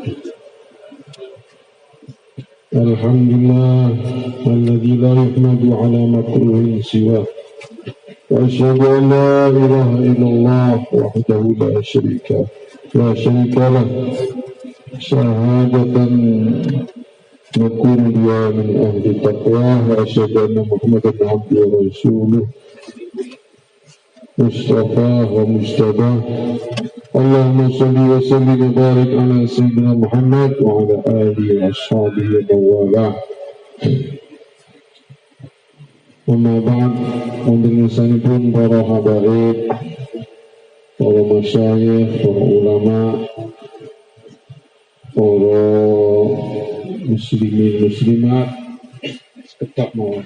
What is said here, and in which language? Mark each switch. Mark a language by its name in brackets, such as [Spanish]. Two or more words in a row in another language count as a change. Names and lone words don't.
[Arabic] الحمد لله الذي لا يحمد على مكروه سوى. وأشهد أن لا إله إلا الله وحده لا شريك له. شهادة نكون بها من أهل التقوى وأشهد أن محمدا عبده ورسوله. مصطفى ومصطفى. اللهم صل وسلم وبارك على سيدنا محمد وعلى آله وأصحابه ومن والى. أما بعد, [Javanese] untuk sanipun para habaib, para masyayikh, para ulama, para muslimin muslimat, seketak mawon.